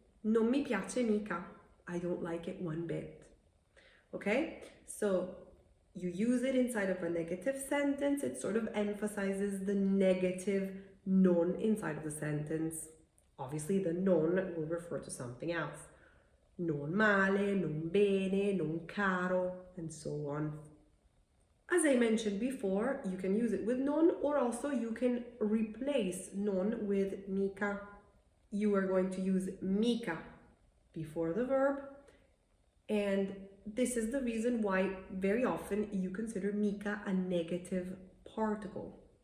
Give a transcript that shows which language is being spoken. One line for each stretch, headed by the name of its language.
Italian: Non mi piace mica.
English: I don't like it one bit. Okay, so you use it inside of a negative sentence. It sort of emphasizes the negative non inside of the sentence. Obviously, the non will refer to something else.
Italian: Non male, non bene, non caro,
English: and so on. As I mentioned before, you can use it with non, or also you can replace non with mica. You are going to use mica before the verb, and this is the reason why very often you consider mica a negative particle.